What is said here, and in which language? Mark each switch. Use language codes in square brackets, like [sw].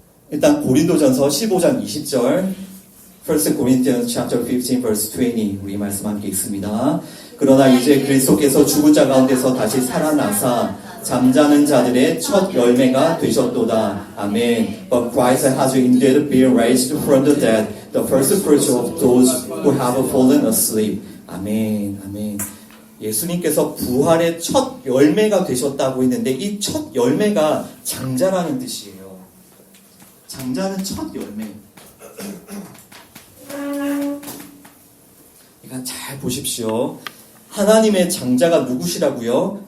[ko] 일단 고린도전서 15장 20절 [en] 1 Corinthians chapter 15 verse 20 [ko] 우리 말씀 함께 있습니다. 그러나 이제 그리스도께서 죽은 자 가운데서 다시 살아나사 잠자는 자들의 첫 열매가 되셨도다. 아멘. [en] But Christ has indeed been raised from the dead, the first fruits of those who have fallen asleep. [ko] 아멘. 아멘. 예수님께서 부활의 첫 열매가 되셨다고 했는데 이 첫 열매가 장자라는 뜻이에요. 장자는 첫 열매. 그러니까 잘 보십시오. 하나님의 장자가 누구시라고요?